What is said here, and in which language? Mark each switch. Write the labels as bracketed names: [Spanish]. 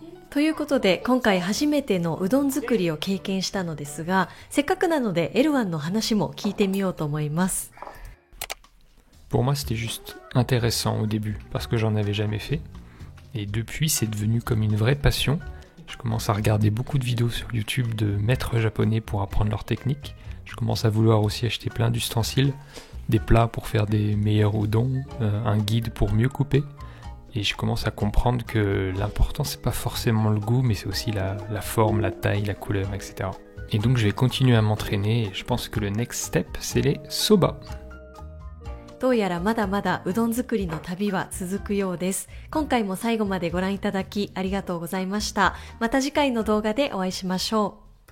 [Japanese] ということで、今回初めてのうどん作りを経験したのですが、せっかくなのでエルワンの話も聞いてみようと思います。 [French] Pour moi, c'était juste intéressant au début, parce que j'en avais jamais fait. Et depuis, c'est devenu comme une vraie passion. Je commence à regarder beaucoup de vidéos sur YouTube de maîtres japonais pour apprendre leur technique. Je commence à vouloir aussi acheter plein d'ustensiles, des plats pour faire des meilleurs udon, un guide pour mieux couper. Et je commence à comprendre que l'important, c'est pas forcément le goût, mais c'est aussi la forme, la taille, la couleur, etc. Et donc, je vais continuer à m'entraîner. Et je pense que le [English] next step, [French] c'est les soba. [Japanese] どうやらまだまだうどん作りの旅は続くようです。今回も最後までご覧いただきありがとうございました。また次回の動画でお会いしましょう。